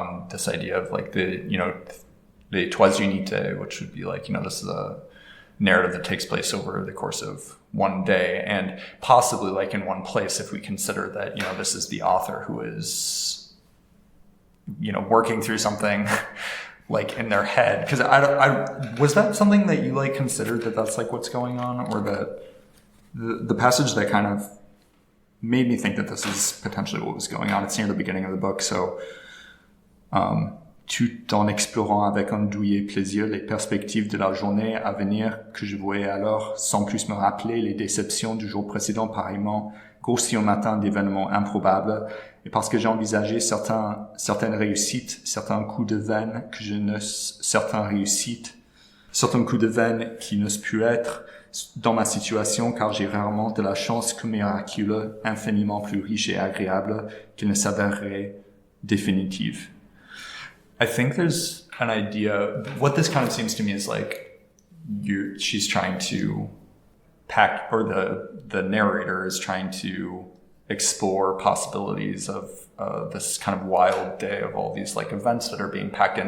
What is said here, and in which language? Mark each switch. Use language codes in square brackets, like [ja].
[en] this idea of like the, you know, [fr] les trois unités, [en] which would be like, you know, this is a narrative that takes place over the course of one day, and possibly like in one place, if we consider that, you know, this is the author who is, you know, working through something like in their head. Because I was that something that you like considered, that that's like what's going on, or that the passage that kind of made me think that this is potentially what was going on. It's near the beginning of the book. [fr] So, tout en explorant avec un douillet plaisir les perspectives de la journée à venir que je voyais alors, sans plus me rappeler les déceptions du jour précédent pareillement grossi au matin d'événements improbables, et parce que j'ai envisagé certaines réussites, certains coups de veine que je ne, certains coups de veine qui n'eussent pu être dans ma situation, car j'ai rarement de la chance que miraculeux, infiniment plus riche et agréable qu'il ne s'avérerait définitive. [en] I think there's an idea, what this kind of seems to me is like, she's trying to pack, or the narrator is trying to explore possibilities of this kind of wild day of all these like events that are being packed in.